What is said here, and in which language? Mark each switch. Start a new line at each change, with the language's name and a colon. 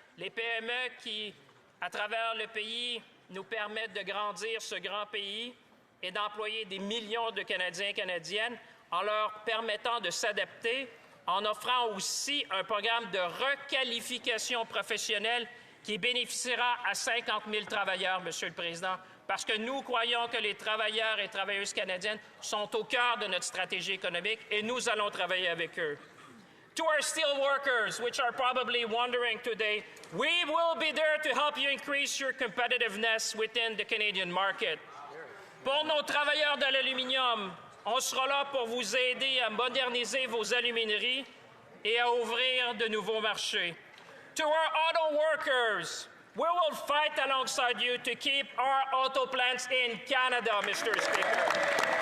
French: Les PME qui, à travers le pays, nous permettent de grandir ce grand pays et d'employer des millions de Canadiens et Canadiennes en leur permettant de s'adapter, en offrant aussi un programme de requalification professionnelle qui bénéficiera à 50 000 travailleurs, Monsieur le Président, parce que nous croyons que les travailleurs et travailleuses canadiennes sont au cœur de notre stratégie économique et nous allons travailler avec eux.
English: To our steel workers, which are probably wondering today, we will be there to help you increase your competitiveness within the Canadian market.
French: Pour nos travailleurs de l'aluminium, on sera là pour vous aider à moderniser vos alumineries et à ouvrir de nouveaux marchés.
English: To our auto workers, we will fight alongside you to keep our auto plants in Canada, Mr. Speaker.